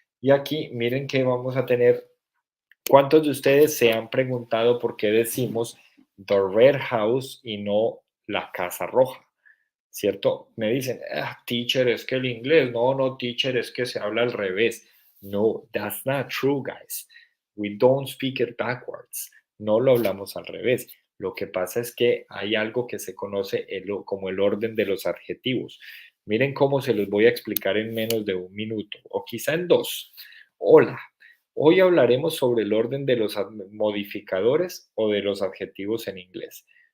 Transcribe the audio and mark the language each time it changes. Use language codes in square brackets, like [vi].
[es] Y aquí miren que vamos a tener, ¿cuántos de ustedes se han preguntado por qué decimos [en] The Red House [es] y no la Casa Roja? ¿Cierto? Me dicen, teacher, es que el inglés, no, teacher, es que se habla al revés. [en] No, that's not true, guys. We don't speak it backwards. [es] No lo hablamos al revés. Lo que pasa es que hay algo que se conoce como el orden de los adjetivos. Miren cómo se los voy a explicar en menos de un minuto, o quizá en dos. Hola, hoy hablaremos sobre el orden de los modificadores o de los adjetivos en inglés.